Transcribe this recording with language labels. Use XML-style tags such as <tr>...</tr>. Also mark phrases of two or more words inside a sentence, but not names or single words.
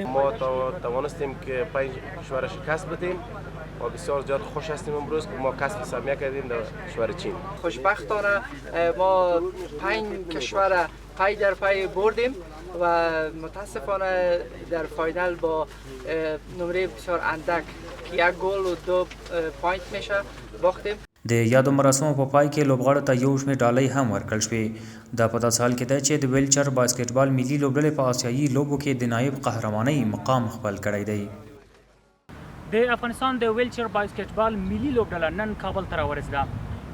<fa>ما توانستیم که 5 کشور شکست بدیم و بسیار زیاد خوش هستیم امروز که ما کسب سهمیه کردیم در کشور چین. خوشبختانه ما 5 کشور پای در پای بردیم و متاسفانه در فاینال با نمره بسیار اندک که 1 گل و 2 پوینت میشه باختیم.</fa> <ps>د یادو مراسمو په پای کې لوبغاړو ته یو شمېر ډالۍ هم ورکړل شوې. دا په داسې حال کې ده چې د ویلچر باسکټبال ملي لوبډلې په آسیایي لوبو کې د نایب قهرمانۍ مقام خپل کړی دی. د افغانستان د ویلچر باسکټبال ملي لوبډله نن کابل ته راورسېده.</ps>